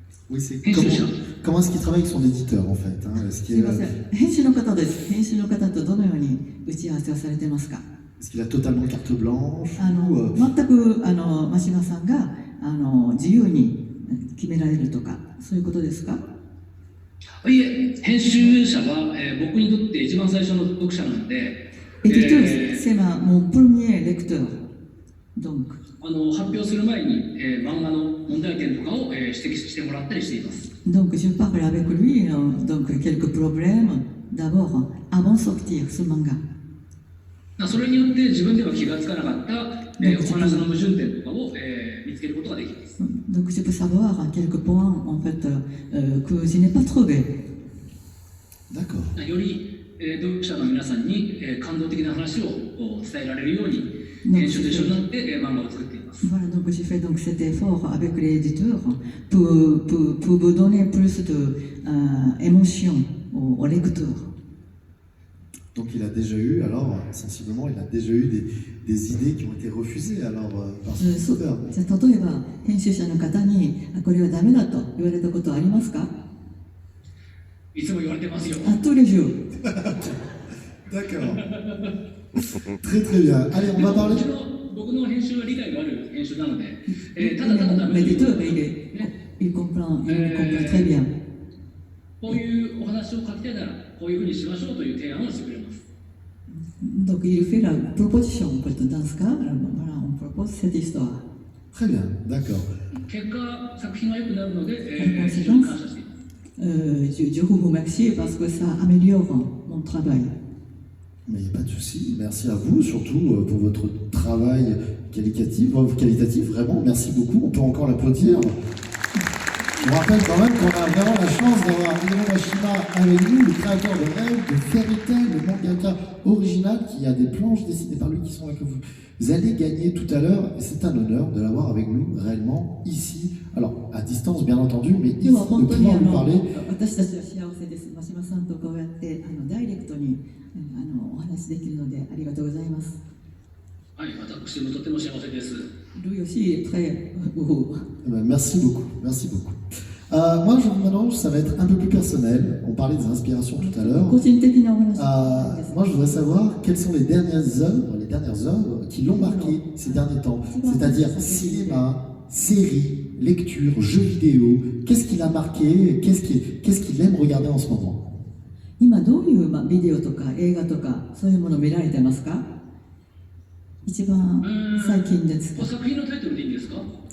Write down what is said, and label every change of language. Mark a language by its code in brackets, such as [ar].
[fr] Oui, c'est comment est-ce qu'il travaille avec son éditeur en fait, hein? Est-ce qu'il [ja] すいません、編集の方です。編集の方とどのように打ち合わせをされてますか？ [fr] Est-ce qu'il a totalement carte blanche [ja] 全く真島さんが自由に決められるとか、そういうことですか？いえ、編集者は、僕にとって一番最初の読者なので、 [fr] Éditeur, c'est mon premier lecteur. Donc, [ja] 発表する前に、漫画の問題点とかを、指摘してもらったりしています。 [fr] Donc, je parle avec lui, donc quelques problèmes d'abord avant de sortir ce manga. [ja] それによって自分では気がつかなかった、お話の矛盾点とかを、見つけることができます。 [fr] Donc, je peux savoir quelques points en fait que je n'ai pas trouvé. D'accord. [ja] より、読者の皆さんに、感動的な話を伝えられるように。編集と一緒になって漫画を作っています。 [fr] Voilà, donc j'ai fait donc cet effort avec les éditeurs pour vous donner plus d'émotion aux lecteurs. Donc il a déjà eu, alors sensiblement, il a déjà eu des idées qui ont été refusées alors par son [ja] そう [fr] éditeur. [ja] じゃあ例えば編集者の方にこれはダメだと言われたことはありますか？いつも言われてますよ。 [fr] あ、tous les jours。 D'accord. Très très bien. Allez, on va parler. [ja] 僕の編集は理解がある編集なので、ただただダメ [fr] Mais [ja] と [fr] des [ja] いう [fr] deux, il comprend très bien. [ja] こういうお話を書きたいならこういうふうにしましょうという提案をしてくれます。 [fr] Donc il fait la proposition. Dans ce cas, voilà, on propose cette histoire. Très bien, d'accord. [ja] 結果、作品が良くなるので、非常に感謝しています。 [fr] Je vous remercie parce que ça améliore mon travail. Mais il n'y a pas de souci. Merci à vous, surtout pour votre travail qualitatif, vraiment. Merci beaucoup. On peut encore l'applaudir. Je vous rappelle quand même qu'on a vraiment la chance d'avoir Hiro Mashima avec nous, le créateur de Rêve, de Fairy Tail, le mangaka original, qui a des planches dessinées par lui qui sont là que vous allez gagner tout à l'heure. Et c'est un honneur de l'avoir avec nous réellement ici. Alors, à distance bien entendu, mais ici, de pouvoir nous parler. [ja] 私たちは幸せです。真島さんとこうやってダイレクトにお話できるのでありがとうございます。はい、私もとても幸せです。 [fr] Lui aussi est très heureux. Merci beaucoup, merci beaucoup. Moi, maintenant, ça va être un peu plus personnel. On parlait des inspirations tout à l'heure. [ja] 個人的なお話です。 [fr] Moi, je voudrais savoir quelles sont les dernières œuvres qui l'ont marqué ces derniers temps. C'est-à-dire cinéma, séries, lecture, jeux vidéo. Qu'est-ce qui l'a marqué? Qu'est-ce qu'il aime regarder en ce moment? [ja] 今どういうビデオとか映画とかそういうものを見られてますか？一番最近ですか？作品のタイトルでいいんですか？